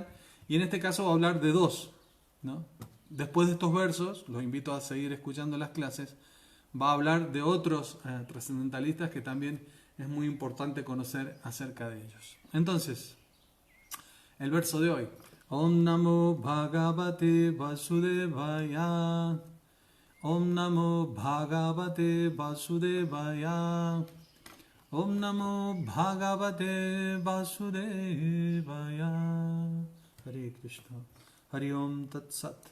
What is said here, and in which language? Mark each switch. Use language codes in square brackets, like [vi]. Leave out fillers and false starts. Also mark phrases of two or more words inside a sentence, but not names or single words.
[es] Y en este caso va a hablar de dos, ¿no? Después de estos versos, los invito a seguir escuchando las clases, va a hablar de otros trascendentalistas que también es muy importante conocer acerca de ellos. Entonces, el verso de hoy. [sa] Om Namo Bhagavate Vasudevaya. Om Namo Bhagavate Vasudevaya. Om Namo Bhagavate Vasudevaya. Hare Krishna. Hari Om Tat Sat.